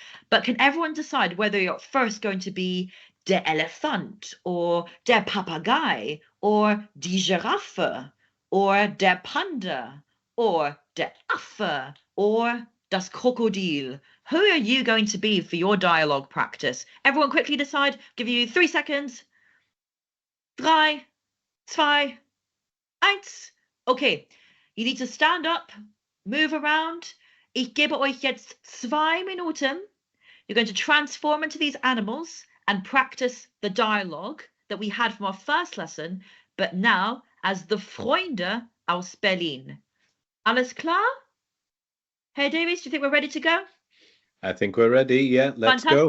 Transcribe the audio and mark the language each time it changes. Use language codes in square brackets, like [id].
[en] But can everyone decide whether you're first going to be der Elefant or der Papagei or die Giraffe or der Panda or der Affe or das Krokodil? Who are you going to be for your dialogue practice? Everyone quickly decide. Give you 3 seconds. 3, 2, 1. Okay, you need to stand up, move around. [de] Ich gebe euch jetzt 2 Minuten. [en] You're going to transform into these animals and practice the dialogue that we had from our first lesson, but now as the Freunde aus Berlin. [de] Alles klar? [en] Herr Davies, do you think we're ready to go? I think we're ready. Yeah, let's go.